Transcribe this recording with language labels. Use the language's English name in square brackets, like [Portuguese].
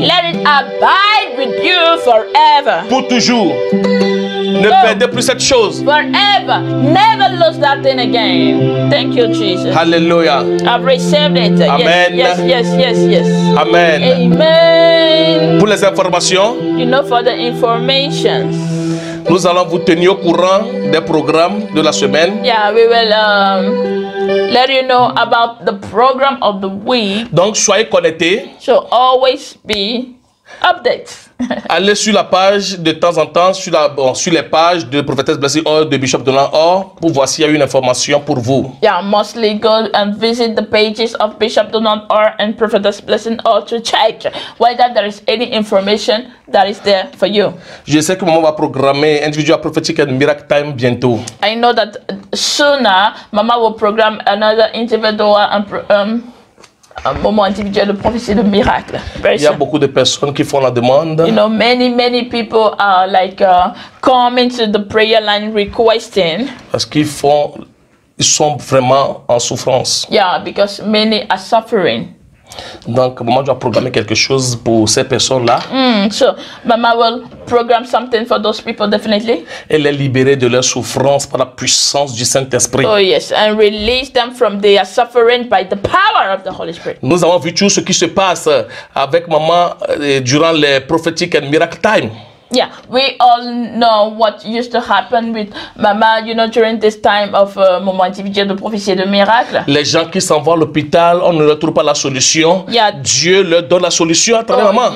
[English] let it abide with you forever. [French] Pour toujours. Ne perdez plus cette chose. [English] Forever. Never lose that thing again. Thank you, Jesus. [French] Alléluia. [English] I've received it. Amen. Yes. Amen. Amen. [French] Pour les informations, [English] You know, for the information, [French] nous allons vous tenir au courant des programmes de la semaine. [English] yeah, we will let you know about the program of the week. [French] Donc, soyez connectés. [English] So always be updates. [French] Allez sur la page de temps en temps, sur les pages de Prophetess Blessing Hall, de Bishop Donald Hall, pour voir s'il y a une information pour vous. [English] Yeah, mostly go and visit the pages of Bishop Donald R. and Prophetess Blessing or to check whether there is any information that is there for you. [French] Je sais que maman va programmer [English] Individual Prophetic and Miracle Time [French] bientôt. [English] I know that sooner Mama will program another individual and [French] un moment individuel de prophétie de miracle. [English] Very [French] Il y a [English] soon. [French] beaucoup de personnes qui font la demande. [English] You know, many people are like coming to the prayer line requesting. [French] Parce qu'ils sont vraiment en souffrance. [English] Yeah, because many are suffering. [French] Donc, maman doit programmer quelque chose pour ces personnes-là [English] So Mama will program something for those people definitely. [French] et les libérer de leur souffrance par la puissance du Saint-Esprit. [English] Oh yes, and release them from their suffering by the power of the Holy Spirit. [French] Nous avons vu tout ce qui se passe avec maman durant les [English] Prophetic and Miracle Time. Yeah, we all know what used to happen with Mama, you know, during this time of [French] moment individuel de prophétie de miracle. Les gens qui s'en vont à l'hôpital, on ne leur trouve pas la solution. [English] Yeah. [French] Dieu leur donne la solution à travers maman.